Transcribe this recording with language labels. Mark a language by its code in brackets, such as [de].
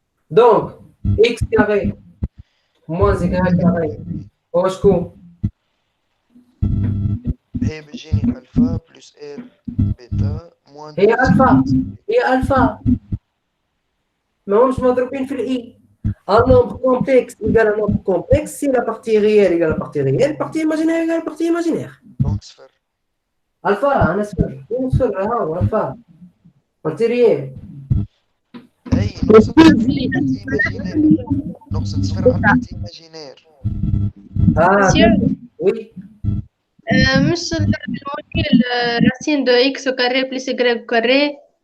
[ar] دونك اكس كاري موان زي كاري هو شكون؟ هي بتجيني الفا بلس ار بيتا موان هي الفا، هي الفا، ما همش مضروبين في الاي. [fr] Un nombre complexe égale un nombre complexe si la partie réelle égale la partie réelle, la partie imaginaire égale la partie imaginaire. [ar] دونك صفر. الفا انا صفر، وين صفر؟ ها هو الفا partie réelle. اي نقصد صفر على البارتي ايماجينير، نقصد صفر على البارتي ايماجينير. مسيو وي مش الموديل راسين دو اكس او كاري بلس يكغيك او كاري.